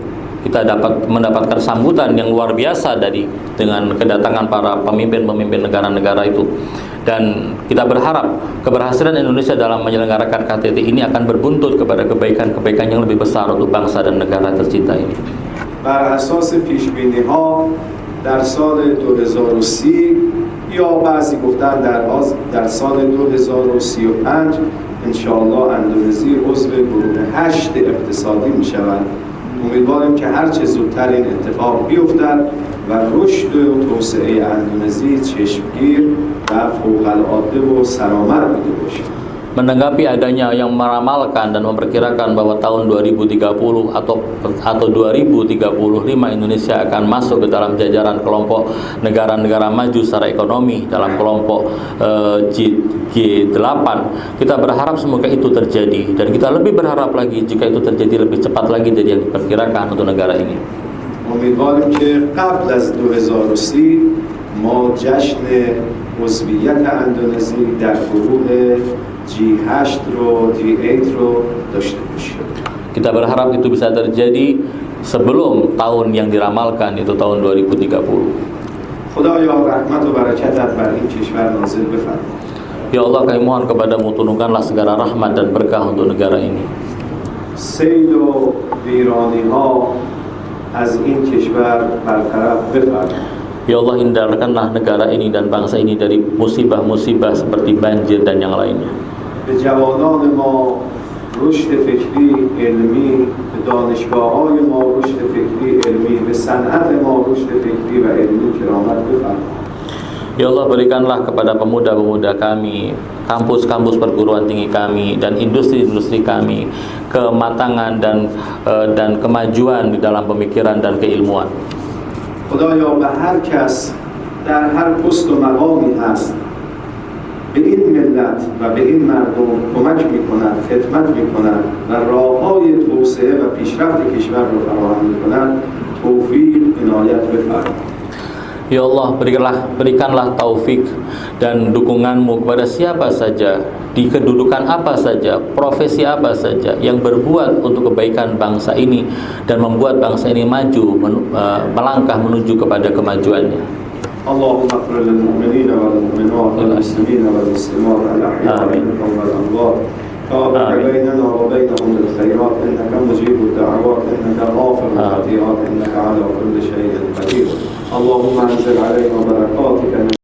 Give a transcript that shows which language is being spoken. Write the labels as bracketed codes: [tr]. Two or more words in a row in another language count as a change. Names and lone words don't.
[id] Kita dapat mendapatkan sambutan yang luar biasa dengan kedatangan para pemimpin-pemimpin negara-negara itu, dan kita berharap keberhasilan Indonesia dalam menyelenggarakan KTT ini akan berbuntut kepada kebaikan-kebaikan yang lebih besar untuk bangsa dan negara tercinta ini. [fa] بر اساس پیش‌بینی‌ها در سال 2030 یا بعضی گفتن در سال 2035 انشاءالله اندونزی عضو گروه 8 اقتصادی می‌شود. امیدواریم که هر چه زودتر این اتفاق بیفتد و رشد و توسعه اندونزی چشمگیر و فوق‌العاده و سرآمد بوده باشد. [id] menanggapi adanya yang meramalkan dan memperkirakan bahwa tahun 2030 atau 2035 Indonesia akan masuk ke dalam jajaran kelompok negara-negara maju secara ekonomi dalam kelompok G8. Kita berharap semoga itu terjadi, dan kita lebih berharap lagi jika itu terjadi lebih cepat lagi dari yang diperkirakan untuk negara ini. [fa] امیدواریم که قبل از 2030 ما جشن عضویت اندونزی در گروه G8 رو G8 رو داشته باشیم. [id] Kita berharap itu bisa terjadi sebelum tahun yang diramalkan, itu tahun 2030. [fa] خدایا رحمت و برکتت بر این کشور نازل بفرما. [ar] يا الله, [id] kami mohon kepadamu, turunkanlah segala rahmat dan berkah untuk negara ini. [fa] سیل و ویرانی ها از این کشور برطرف بفرما. [ar] يا الله, [id] hindarkanlah negara ini dan bangsa ini dari musibah-musibah seperti banjir dan yang lainnya. [fa] به جوانان ما رشد فکری علمی، به دانشگاه‌های ما رشد فکری علمی، به صنعت ما رشد فکری و علمی کرامت بفرما. [ar] يا الله, [id] berikanlah kepada pemuda-pemuda kami, kampus-kampus perguruan tinggi kami, dan industri-industri kami kematangan dan kemajuan di dalam pemikiran dan keilmuan. [fa] خدایا به هر کس در هر پست و مقامی هست به این ملت و به این مردم کمک می‌کند، خدمت می‌کند و راه‌های توسعه و پیشرفت کشور را فراهم می‌کند، توفیق عنایت بفرما. [ar] يا الله, [id] berikanlah taufik dan dukunganmu kepada siapa saja, di kedudukan apa saja, profesi apa saja, yang berbuat untuk kebaikan bangsa ini dan membuat bangsa ini maju, melangkah menuju kepada kemajuannya. [ar] اللهم اغفر للمؤمنين والمؤمنات والمسلمين والمسلمات الأحياء منهم والأموات تابع بيننا وبينهم بالخيرات إنك مجيب الدعوات إنك غافر الخطيئات إنك على كل شيء قدير اللهم أنزل علينا بركاتك